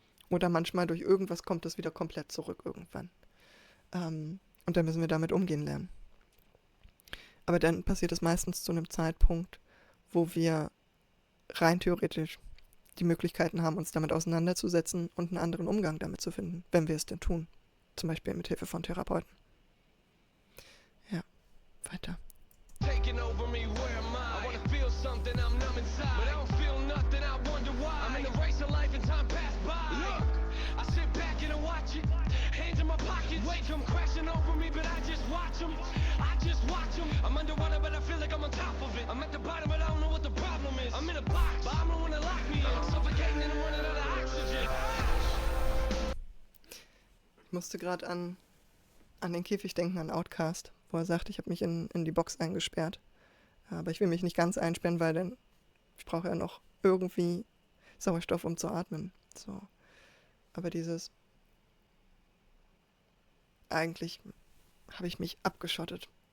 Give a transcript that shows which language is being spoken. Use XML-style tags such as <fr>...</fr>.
<de>Oder manchmal durch irgendwas kommt es wieder komplett zurück irgendwann. Und dann müssen wir damit umgehen lernen. Aber dann passiert es meistens zu einem Zeitpunkt, wo wir rein theoretisch die Möglichkeiten haben, uns damit auseinanderzusetzen und einen anderen Umgang damit zu finden, wenn wir es denn tun. Zum Beispiel mit Hilfe von Therapeuten. Ja, weiter.</de> <en>Taking over me, where am I? I wanna feel something, I'm numb inside. But I don't feel nothing, I wonder why. I'm in the race of life and time passed by. Look, I sit back and I watch it. Hands in my pockets. Waves come crashing over me, but I just watch them. I just watch them. I'm underwater, but I feel like I'm on top of it. I'm at the bottom, but I don't know what the problem is. I'm in a box, but I'm the one that locked me in. I'm suffocating and I'm running out of oxygen.</en> <de>Ich musste gerade an den Käfig denken, an Outkast, wo er sagt, ich habe mich in die Box eingesperrt. Aber ich will mich nicht ganz einsperren, weil dann ich brauche ja noch irgendwie Sauerstoff, um zu atmen. So. Aber eigentlich habe ich mich abgeschottet.</de>